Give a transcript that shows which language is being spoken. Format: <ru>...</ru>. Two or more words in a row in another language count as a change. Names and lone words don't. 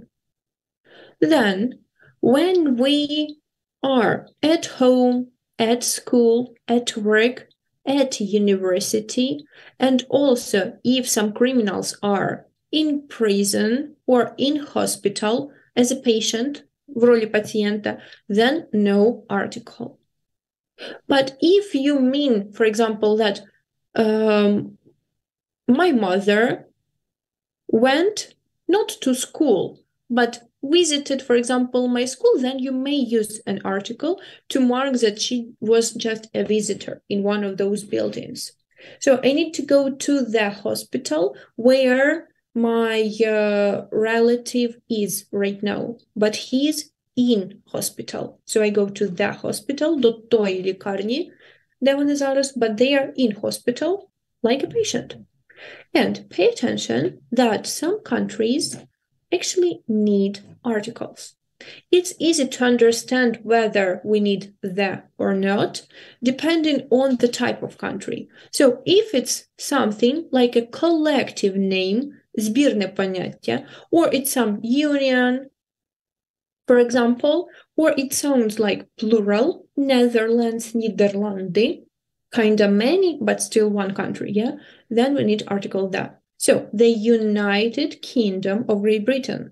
<en>Then, when we are at home, at school, at work, at university, and also if some criminals are in prison or in hospital as a patient,</en> <ru>в роли пациента,</ru> <en>then no article. But if you mean, for example, that my mother went not to school, but visited, for example, my school, then you may use an article to mark that she was just a visitor in one of those buildings. So I need to go to the hospital where my relative is right now, but he's in hospital. So I go to the hospital,</en> <uk>до тої лікарні, де вони зараз,</uk> <en>but they are in hospital like a patient. And pay attention that some countries actually need articles. It's easy to understand whether we need the or not, depending on the type of country. So if it's something like a collective name,</en> <uk>збірне поняття,</uk> <en>or it's some union, for example, or it sounds like plural, Netherlands, Nederlanden, kind of many, but still one country, yeah? Then we need article the. So, the United Kingdom of Great Britain.</en>